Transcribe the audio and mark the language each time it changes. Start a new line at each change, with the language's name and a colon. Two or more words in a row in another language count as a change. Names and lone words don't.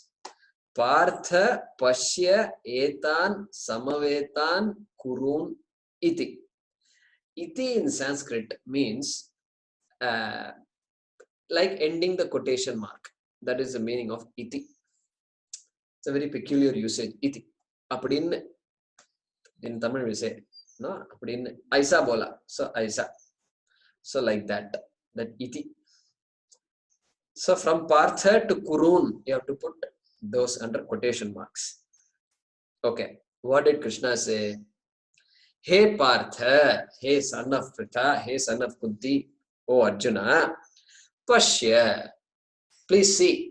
Sanskrit: पार्थ पश्य एतान् समवेतान् कुरून् इति.
English: Iti in Sanskrit means like ending the quotation mark. That is the meaning of iti. It's a very peculiar usage. Iti. Apadin, in Tamil we say,
Hindi: no, apadin, ऐसा बोला. So aisa.
English: So like that. That iti. So from Partha to Kurun, you have to put those under quotation marks. Okay. What did Krishna say? Hey Partha, hey son of Pritha, hey son of Kunti, O Arjuna, Pashya, please see.